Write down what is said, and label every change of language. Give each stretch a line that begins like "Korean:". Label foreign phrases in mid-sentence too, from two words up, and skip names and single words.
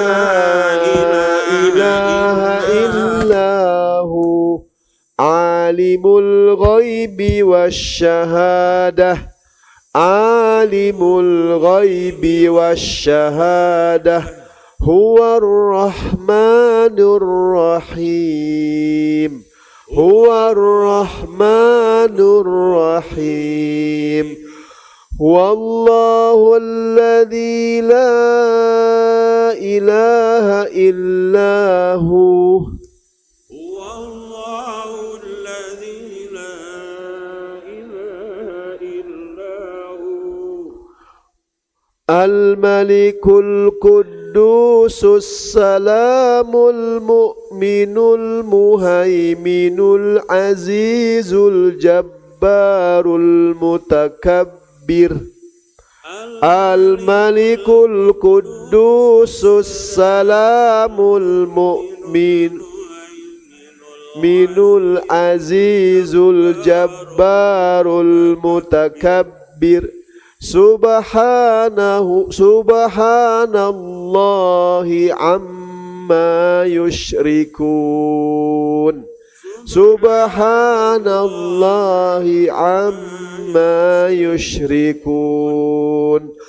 Arabic: إله إلا هو عالم الغيب والشهادة عالم الغيب والشهادة هو الرحمن الرحيم هو الرحمن الرحيم هو الله الذي لا إله إلا هو. هو الله الذي لا إله إلا هو. الملك القدوس السلام المؤمن المهيمن العزيز الجبار المتكبر. الملك القدوس السلام المؤمن العزيز الجبار المتكبر. سبحان الله عما يشركون. سبحان الله عما يشركون.